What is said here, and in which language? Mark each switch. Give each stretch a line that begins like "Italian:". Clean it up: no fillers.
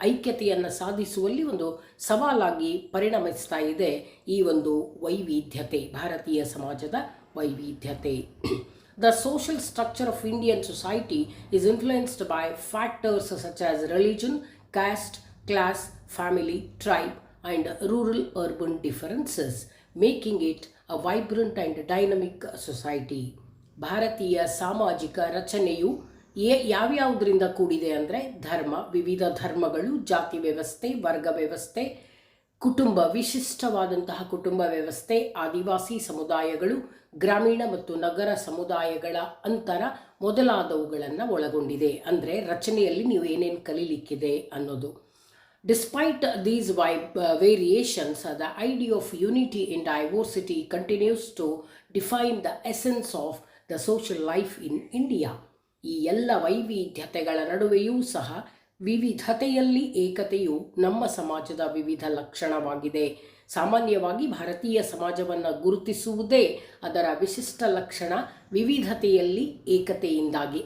Kannada: ಐಕ್ಯತೆಯನ್ನು ಸಾಧಿಸುವಲ್ಲಿ ಒಂದು ಸವಾಲಾಗಿ ಪರಿಣಮಿಸ್ತಾ ಇದೆ ಈ ಒಂದು ವೈವಿಧ್ಯತೆ, ಭಾರತೀಯ ಸಮಾಜದ ವೈವಿಧ್ಯತೆ.
English: The social structure of Indian society is influenced by factors such as religion, caste, class, family, tribe, and rural-urban differences, making it a vibrant and dynamic society.
Kannada: ಭಾರತೀಯ ಸಾಮಾಜಿಕ ರಚನೆಯು ಯಾವ್ಯಾವುದರಿಂದ ಕೂಡಿದೆ ಅಂದರೆ ಧರ್ಮ, ವಿವಿಧ ಧರ್ಮಗಳು, ಜಾತಿ ವ್ಯವಸ್ಥೆ, ವರ್ಗ ವ್ಯವಸ್ಥೆ, ಕುಟುಂಬ, ವಿಶಿಷ್ಟವಾದಂತಹ ಕುಟುಂಬ ವ್ಯವಸ್ಥೆ, ಆದಿವಾಸಿ ಸಮುದಾಯಗಳು, ಗ್ರಾಮೀಣ ಮತ್ತು ನಗರ ಸಮುದಾಯಗಳ ಅಂತರ ಮೊದಲಾದವುಗಳನ್ನು ಒಳಗೊಂಡಿದೆ. ಅಂದರೆ ರಚನೆಯಲ್ಲಿ ನೀವು ಏನೇನು ಕಲೀಲಿಕ್ಕಿದೆ ಅನ್ನೋದು.
English: Despite these variations, the idea of unity in diversity continues to define the essence of the social life in India.
Kannada: ಈ ಎಲ್ಲ ವೈವಿಧ್ಯತೆಗಳ ನಡುವೆಯೂ ಸಹ ವಿವಿಧತೆಯಲ್ಲಿ ಏಕತೆಯು ನಮ್ಮ ಸಮಾಜದ ವಿವಿಧ ಲಕ್ಷಣವಾಗಿದೆ. ಸಾಮಾನ್ಯವಾಗಿ ಭಾರತೀಯ ಸಮಾಜವನ್ನು ಗುರುತಿಸುವುದೇ ಅದರ ವಿಶಿಷ್ಟ ಲಕ್ಷಣ ವಿವಿಧತೆಯಲ್ಲಿ ಏಕತೆಯಿಂದಾಗಿ.